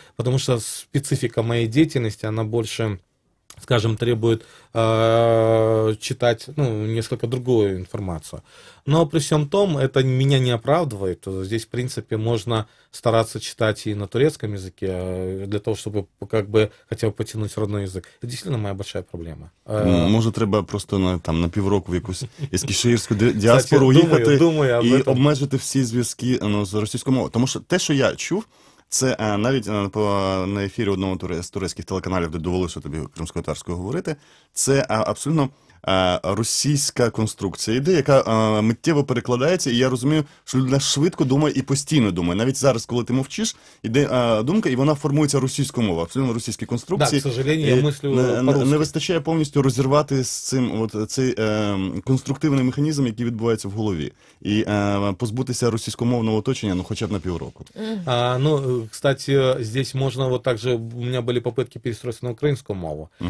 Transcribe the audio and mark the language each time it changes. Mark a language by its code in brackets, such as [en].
[ru] Потому что специфика моей деятельности, она больше, скажем, требует читать несколько другую информацию. Но при всем том, это меня не оправдывает. Здесь, в принципе, можно стараться читать и на турецком языке, для того, чтобы хотя бы потянуть родной язык. Это действительно моя большая проблема. [uk] Може, треба просто на півроку в якусь ескіширську діаспору їхати і обмежити всі зв'язки з російською мовою. Тому що те, що я чув, це навіть на ефірі одного з турецьких телеканалів, де довелося тобі кримсько-татарською говорити, це абсолютно російська конструкція йде, яка миттєво перекладається, і я розумію, що людина швидко думає і постійно думає. Навіть зараз, коли ти мовчиш, іде думка, і вона формується російською мовою, абсолютно російські конструкції. [ru] Да, к сожалению, я мислю по-русски. [uk] Не вистачає повністю розірвати з цим цей конструктивний механізм, який відбувається в голові, і позбутися російськомовного оточення, ну, хоча б на півроку. [ru] Ну, кстати, здесь можно вот также, у меня были попытки перестроиться на украинскую мову.